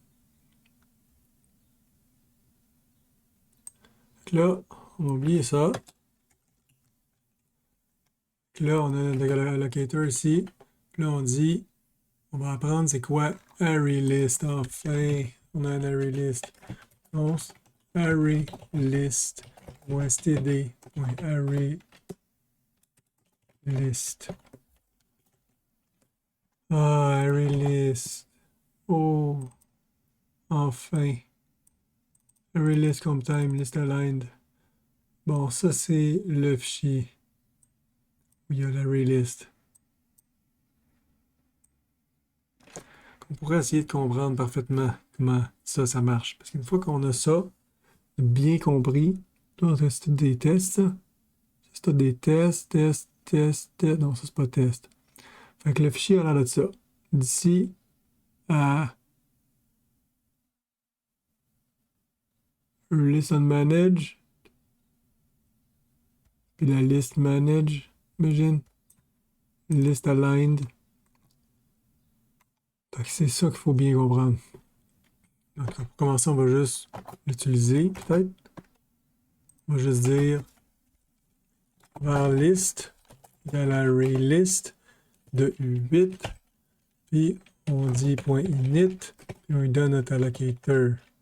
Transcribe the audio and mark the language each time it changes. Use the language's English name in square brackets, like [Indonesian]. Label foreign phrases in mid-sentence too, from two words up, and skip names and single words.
[French] Donc là, on va oublier ça. Donc là, on a notre allocator ici. Puis là, on dit, on va apprendre c'est quoi array list. Enfin, on a un array list. Donc, array list. .std. Array list. Ah, array list. Oh, enfin. Array list comptime, list aligned. Bon, ça, c'est le fichier où il y a l'array list. On pourrait essayer de comprendre parfaitement comment ça marche. Parce qu'une fois qu'on a ça bien compris, là, c'est des tests, ça. C'est des tests. Non, ça, c'est pas test. Fait que le fichier a l'air de ça. D'ici à listen manage, puis la list manage, imagine, list aligned. Fait que c'est ça qu'il faut bien comprendre. Donc, pour commencer, on va juste l'utiliser, peut-être. On va juste dire var list égale array list de U8, puis on dit .init, puis on lui donne notre allocator.